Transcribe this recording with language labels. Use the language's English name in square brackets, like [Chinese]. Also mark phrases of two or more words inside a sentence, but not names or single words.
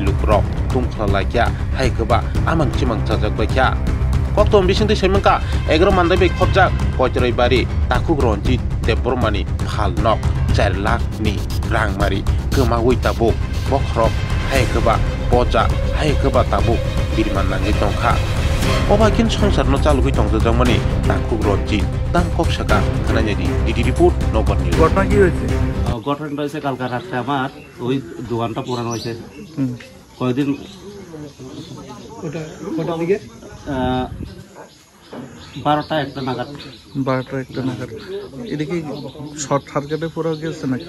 [Kok Borok] lukrok tungkhlalaikya haikeba amang chimang chajakbaikya koktom bisingti saimangka 11 mandai bai khobjak koitrai bari takuk ronjit debormani phalnok 4 lakh ni rangmari kemawi tabuk bokrok haikeba boja haikeba tabuk birman nangi tongkha obakin songsar no chalugui tongjamani takuk ronjit tangkok saka khanani di report নগর নিউজ [Bangla] ঘটনা কি হয়েছে ঘটনাটা হয়েছে কালকে রাতে আমার ওই দোকানটা পুরানো হয়েছে কয়েকদিন ওটা দিকে 12টা একটা নাগাদ এদিকে [English] short circuite [Bangla] পুরো গেছে নাকি